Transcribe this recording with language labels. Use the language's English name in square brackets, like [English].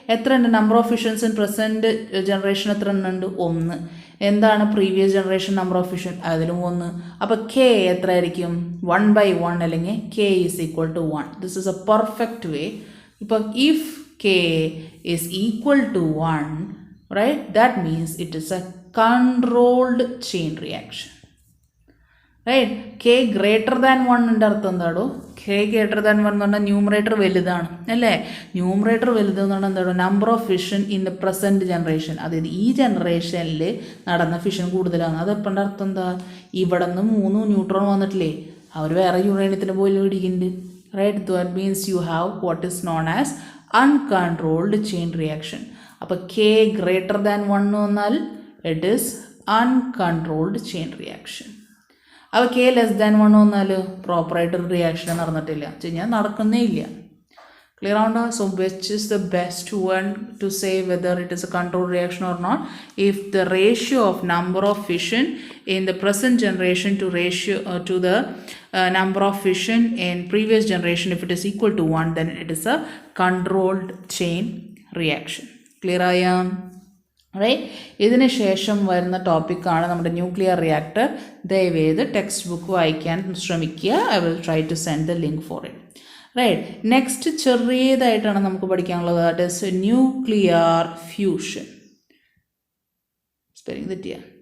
[Malayalam] എത്ര ഉണ്ട് [English] Number of fissions in present generation? എത്ര ഉണ്ട്? 1. [Malayalam] എന്താണ് [English] Previous generation number of fission? [Malayalam] അതിലും 1. അപ്പോൾ കെ എത്ര ആയിരിക്കും? [English] 1/1 അല്ലെങ്കിൽ K is equal to 1. This is a perfect way. ഇപ്പോൾ if K is equal to 1, right, that means it is a controlled chain reaction. [Malayalam] Right, K greater than 1 ൻ്റെ അർത്ഥം എന്താടോ? K greater than 1 എന്ന് പറഞ്ഞാൽ ന്യൂമറേറ്റർ വലുതാണ് അല്ലേ? ന്യൂമറേറ്റർ വലുതെന്ന് പറഞ്ഞാൽ എന്താടോ? [English] number of fission in the present generation, [Malayalam] അതായത് ഈ ജനറേഷനിൽ നടന്ന ഫിഷൻ കൂടുതലാണ്. അതെപ്പോഴും അർത്ഥം എന്താ? ഇവിടെ നിന്ന് 3 ന്യൂട്രോൺ വന്നിട്ടില്ലേ, അവർ വേറെ യുറേനിയത്തിന് പോയി പിടിക്കുന്നുണ്ട്. [English] Right, that means you have what is known as uncontrolled chain reaction. അപ്പോൾ K greater than 1 [Malayalam] എന്ന് പറഞ്ഞാൽ [English] It is uncontrolled chain reaction. [Malayalam] അപ്പോൾ K less than 1 വന്നാൽ പ്രോപ്പറായിട്ടൊരു റിയാക്ഷൻ നടന്നിട്ടില്ല, കഴിഞ്ഞാൽ നടക്കുന്നേ ഇല്ല. Clear ആവുണ്ടോ? [English] So which is the best one to say whether it is a control reaction or not? If the ratio of number of fission in the present generation to the number of fission in previous generation, if it is equal to 1, then it is a controlled chain reaction. [Malayalam] Clear ആയ? Right, ഇതിന് ശേഷം വരുന്ന ടോപ്പിക്കാണ് നമ്മുടെ nuclear reactor. ദയവേത് text book വായിക്കാൻ ശ്രമിക്കുക. [English] I will try to send the link for it. [Malayalam] Right, next ചെറിയതായിട്ടാണ് നമുക്ക് പഠിക്കാനുള്ളത്. [English] That is nuclear fusion. [Malayalam] Spelling തെറ്റിയ?